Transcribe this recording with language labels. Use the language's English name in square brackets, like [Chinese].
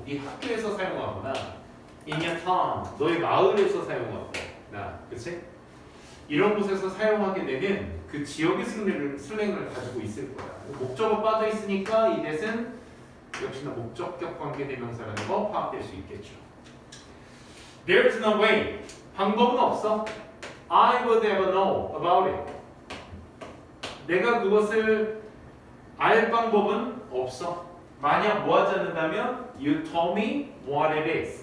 [Korean] 네 학교에서 사용하거나 [English] in your town. [Korean] 너의 마을에서 사용하거나. 그치? 이런 곳에서 사용하게 되면 그 지역의 슬랭을 가지고 있을 거야. 목적어 빠져 있으니까 이 대신 역시나 목적격 관계대명사라는 거 파악될 수 있겠죠. [English] There's no way. [Korean] 방법은 없어. [English] I would ever know about it. [Korean] 내가 그것을 알 방법은 없어. 만약 뭐 하지 않는다면 [English] You told me what it is.